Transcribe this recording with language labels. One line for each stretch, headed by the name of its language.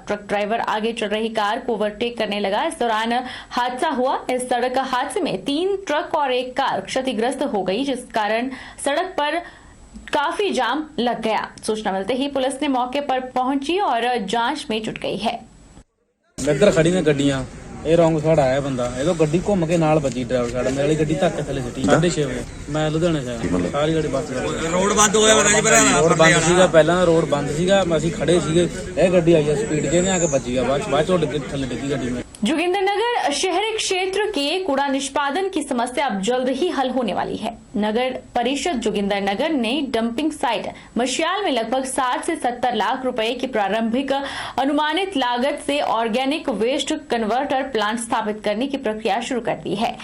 Hindi: Truck driver आगे चल रही कार को ओवरटेक करने लगा, इस दौरान हादसा हुआ। इस सड़क हादसे में 3 ट्रक और 1 कार क्षतिग्रस्त हो गई, जिस कारण सड़क पर काफी जाम लग गया। सूचना मिलते ही पुलिस ने मौके पर पहुंची और जांच में जुट गई है।
Punjabi: इधर खड़ी ने गड्डियां, ਇਹ ਰੌਂਗ ਸਾਈਡ ਆਇਆ ਬੰਦਾ, ਇਹਦੋਂ ਗੱਡੀ ਘੁੰਮ ਕੇ ਨਾਲ ਵੱਜੀ ਡਰਾਈਵਰ ਸਾਈਡ, ਮੇਰੇ ਵਾਲੀ ਗੱਡੀ ਧੱਕ ਥੱਲੇ ਸਿੱਟੀ 6:30 ਵਜੇ। ਮੈਂ ਲੁਧਿਆਣੇ ਸੇ ਸਾਰੀ ਗੱਡੀ ਬੱਸ ਰੋਡ ਬੰਦ ਹੋਇਆ ਪਤਾ ਜੀ, ਰੋਡ ਬੰਦ ਸੀਗਾ, ਪਹਿਲਾਂ ਰੋਡ ਬੰਦ ਸੀਗਾ, ਅਸੀਂ ਖੜੇ ਸੀਗੇ, ਇਹ ਗੱਡੀ ਆਈ ਸਪੀਡ ਜੇ ਨੇ ਆ ਕੇ ਵੱਜੀ, ਬਾਅਦ ਚੋਂ ਥੱਲੇ ਡਿੱਗੀ ਗੱਡੀ में।
Hindi: जोगिंदरनगर शहरी क्षेत्र के कूड़ा निष्पादन की समस्या अब जल्द ही हल होने वाली है। नगर परिषद जोगिंदरनगर ने डंपिंग साइट मशियाल में लगभग 60 से 70 लाख रुपए की प्रारंभिक अनुमानित लागत से ऑर्गेनिक वेस्ट कन्वर्टर प्लांट स्थापित करने की प्रक्रिया शुरू कर दी है।